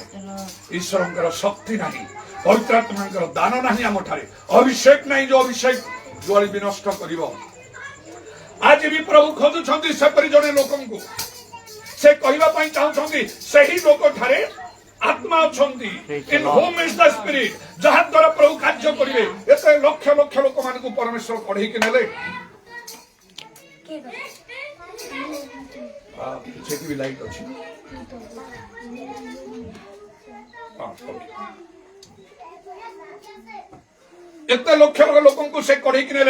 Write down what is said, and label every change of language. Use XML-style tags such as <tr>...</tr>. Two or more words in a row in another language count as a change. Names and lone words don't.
<or>ଈଶ୍ୱରଙ୍କର ଶକ୍ତି ନାହିଁ, ପବିତ୍ର ଆତ୍ମାଙ୍କର ଦାନ ନାହିଁ ଆମଠାରେ, ଅଭିଷେକ ନାହିଁ ଯୋଉ ଅଭିଷେକ ଜୁଆଳି ବିନଷ୍ଟ କରିବ। ଆଜି ବି ପ୍ରଭୁ ଖୋଜୁଛନ୍ତି ସେପରି ଜଣେ ଲୋକଙ୍କୁ। ସେ କହିବା ପାଇଁ ଚାହୁଁଛନ୍ତି ସେହି ଲୋକଠାରେ ଆତ୍ମା ଅଛନ୍ତି,</or> <en>in whom is the spirit,</en> <or>ଯାହା ଦ୍ୱାରା ପ୍ରଭୁ କାର୍ଯ୍ୟ କରିବେ। ଏତେ ଲକ୍ଷ ଲକ୍ଷ ଲୋକମାନଙ୍କୁ ପରମେଶ୍ୱର କଢେଇକି ନେଲେ। ସେଠି ବି ଲାଇଟ୍ ଅଛି। ଏତେ ଲକ୍ଷ ଲୋକଙ୍କୁ ସେ କଢେଇକି ନେଲେ।</or>